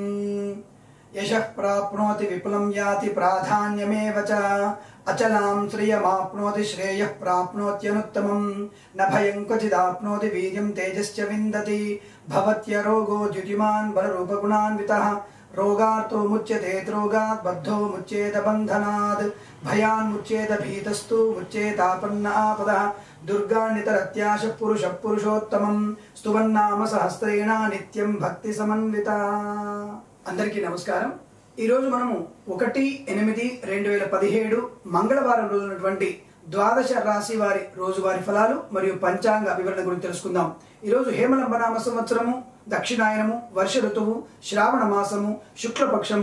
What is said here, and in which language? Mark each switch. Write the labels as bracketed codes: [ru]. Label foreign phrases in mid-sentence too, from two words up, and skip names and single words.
[sa] यशः प्राप्नोति विपुलं याति प्राधान्यमेव च अचलां श्रियमाप्नोति श्रेयः प्राप्नोत्यनुत्तमं न भयं क्वचिदाप्नोति वीर्यं तेजश्च विन्दति भवत्यरोगो द्युतिमान् बलरूपगुणान्वितः रोगार्तो मुच्यते रोगात् बद्धो मुच्येत बन्धनात् भयान् मुच्येत भीतस्तु मुच्येतापन्न आपदः दुर्गान्नितरत्याश पुरुषः पुरुषोत्तमं स्तुवन्नाम सहस्रेण नित्यं भक्ति समन्विता। [te] అందరికీ నమస్కారం। ఈ రోజు మనము 1/8/2017 మంగళవారం రోజు ఉన్నటువంటి ద్వాదశ రాశి వారి రోజువారీ ఫలాలు మరియు పంచాంగ వివరణ గురించి తెలుసుకుందాం। ఈ రోజు హేమలంబనామ సంవత్సరము, దక్షిణాయనము, వర్ష ఋతువు, శ్రావణ మాసము, శుక్లపక్షము।